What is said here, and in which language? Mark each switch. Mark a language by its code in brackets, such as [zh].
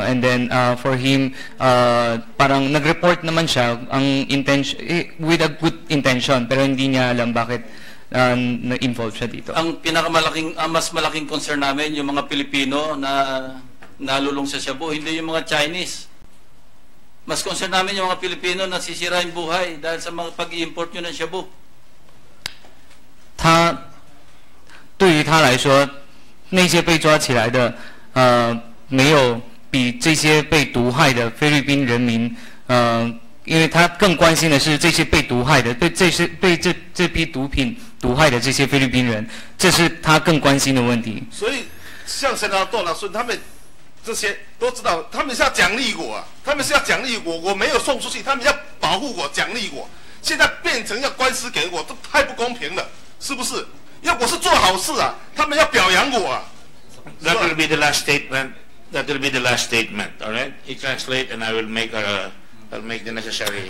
[en] And then for him, [tl] parang nag-report naman siya ang intention [en] with a good intention, [tl] pero hindi niya alam bakit na-involve siya dito. Ang mas malaking concern namin, yung mga Pilipino na nalulong sa shabu, hindi yung mga Chinese. Mas concern namin yung mga Pilipino na sisira yung buhay dahil sa mga pag-i-import nyo ng shabu. [zh] 对于他来说，那些被抓起来的，没有比这些被毒害的菲律宾人民，因为他更关心的是这些被毒害的，被这批毒品毒害的这些菲律宾人，这是他更关心的问题。所以，像陈老杜老孙他们这些都知道，他们是要奖励我啊，他们是要奖励我，我没有送出去，他们要保护我、奖励我。现在变成要官司给我，这太不公平了，是不是？因为我是做好事啊，他们要表扬我啊。 [en] That will be the last statement. That will be the last statement. All right. You translate, and I will make I'll make the necessary.